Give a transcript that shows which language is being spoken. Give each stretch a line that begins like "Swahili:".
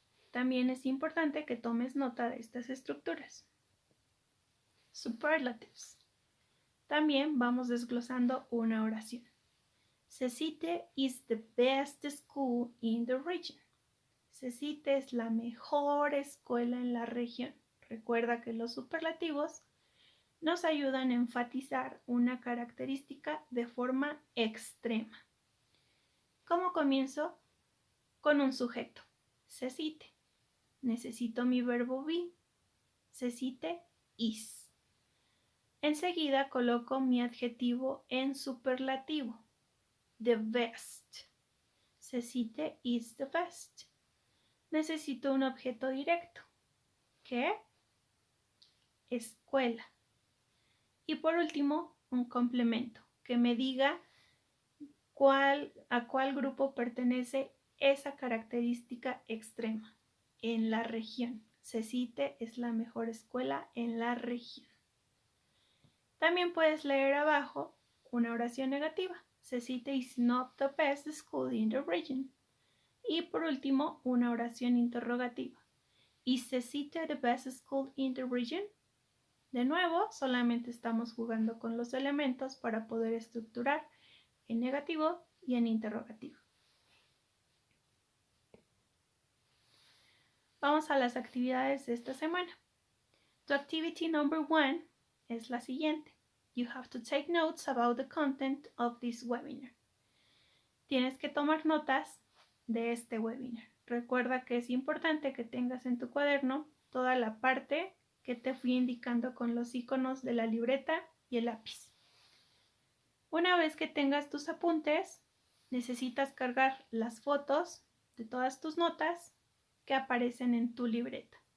Spanish: También es importante que tomes nota de estas estructuras. Superlatives. También vamos desglosando una oración.
English: CECITE is the best school in the region.
Spanish: CECITE es la mejor escuela en la región. Recuerda que los superlativos nos ayudan a enfatizar una característica de forma extrema. ¿Cómo comienzo? Con un sujeto, CECITE. Necesito mi verbo be, CECITE is. Enseguida coloco mi adjetivo en superlativo,
English: the best.
Spanish: CECITE
English: is the best.
Spanish: Necesito un objeto directo, ¿Qué? Escuela. Y por último, un complemento que me diga a cuál grupo pertenece esa característica extrema en la región. CECITE es la mejor escuela en la región. También puedes leer abajo una oración negativa.
English: CECITE is not the best school in the region.
Spanish: Y por último, una oración interrogativa.
English: ¿Is CECITE the best school in the region?
Spanish: De nuevo, solamente estamos jugando con los elementos para poder estructurar en negativo y en interrogativo. Vamos a las actividades de esta semana. Tu
English: activity number 1
Spanish: es la siguiente.
English: You have to take notes about the content of this webinar.
Spanish: Tienes que tomar notas de este webinar. Recuerda que es importante que tengas en tu cuaderno toda la parte que te fui indicando con los iconos de la libreta y el lápiz. Una vez que tengas tus apuntes, necesitas cargar las fotos de todas tus notas que aparecen en tu libreta.